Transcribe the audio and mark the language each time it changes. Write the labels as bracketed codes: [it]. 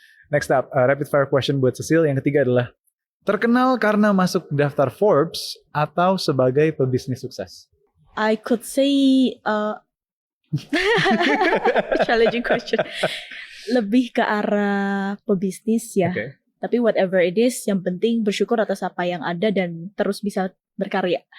[en] Next up, rapid fire question [id] buat [en] Cecil. [id] Yang ketiga adalah terkenal karena masuk daftar Forbes atau sebagai pebisnis sukses? [en] I could say challenging question. [id] Lebih ke arah pebisnis ya. [en] Okay. [id] Tapi [en] whatever it is, [id] yang penting bersyukur atas apa yang ada dan terus bisa berkarya.